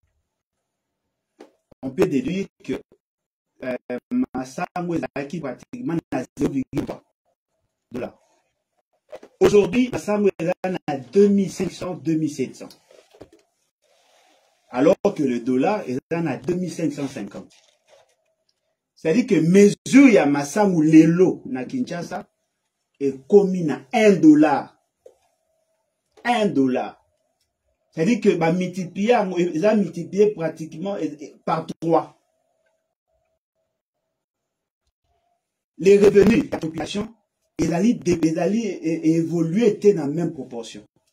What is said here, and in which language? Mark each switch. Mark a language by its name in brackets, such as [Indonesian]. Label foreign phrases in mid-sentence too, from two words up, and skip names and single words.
[French] On peut déduire que Massango est acquis pratiquement à 0,3 $. Aujourd'hui, Massango est à 2500, 2700. Alors que le dollar est à 2550. C'est-à-dire que mesure [Lingala] ya Massango lelo na Kinshasa [French] est commis à $1. $1. C'est-à-dire que ils ont multiplié pratiquement par 3. Les revenus de la population, ils allaient évoluer dans la même proportion.